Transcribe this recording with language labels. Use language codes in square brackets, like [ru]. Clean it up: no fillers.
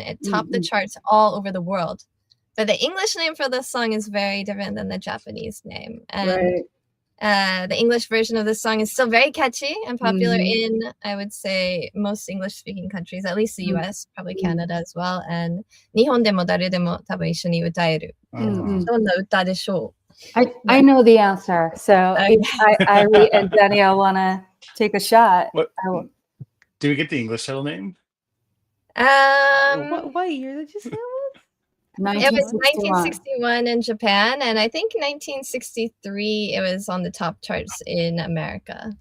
[en] It topped the charts all over the world. But the English name for this song is very different than the Japanese name. And the English version of this song is still very catchy and popular in, I would say, most English-speaking countries, at least the US, probably Canada as well. [ja] And 日本でも誰でも多分一緒に歌える。どんな歌でしょう? [en] I know the answer. So if Airi and Daniel want to take a shot. Do we get the English title name? What year did you say it was? It was 1961 in Japan, and I think 1963 it was on the top charts in America.